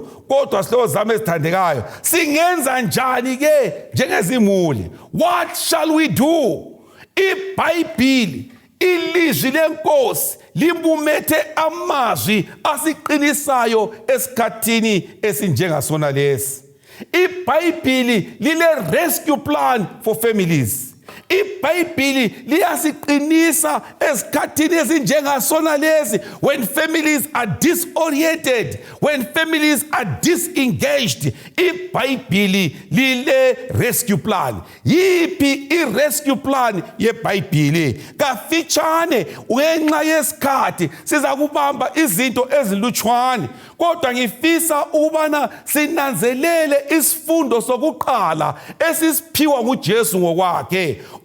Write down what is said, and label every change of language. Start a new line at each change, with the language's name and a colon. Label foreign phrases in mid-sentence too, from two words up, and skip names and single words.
North Ndebele: Kodwa sihlobo zami ezithandekayo, singenza njani ke njengezimuli?
English: What shall we do?
North Ndebele: iBhayibhili, ilizwi lenkosi limbumethe amazwi asiqinisayo esikhathini esinjengasona lesi. iBhayibhili lile
English: rescue plan for families.
North Ndebele: iBhayibheli liyasiqinisa esikhathini ezinjengasona lezi,
English: when families are disoriented, when families are disengaged,
North Ndebele: iBhayibheli lile
English: rescue plan.
North Ndebele: Yiphi i-
English: rescue plan
North Ndebele: yeBhayibheli? Kafitshane ngenxa yesikhathi siza kubamba izinto ezilutshwane, kodwa ngifisa ukubana sinanzelele isifundo sokuqala esisiphiwa nguJesu ngokwakhe.